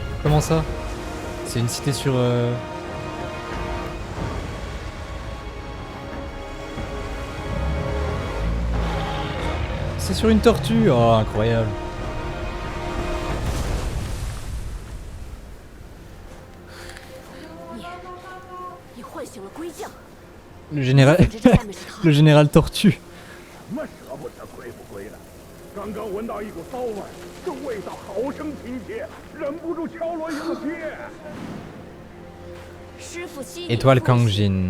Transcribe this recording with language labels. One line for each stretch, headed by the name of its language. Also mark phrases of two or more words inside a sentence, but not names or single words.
French: Comment ça? C'est une cité sur... C'est sur une tortue. Oh, incroyable. Le général... Le général tortue.
Chinese: 什么舍不得归不归的？刚刚闻到一股骚味，这味道好生亲切，忍不住敲锣应接。师傅惜
French: Étoile Kangjin.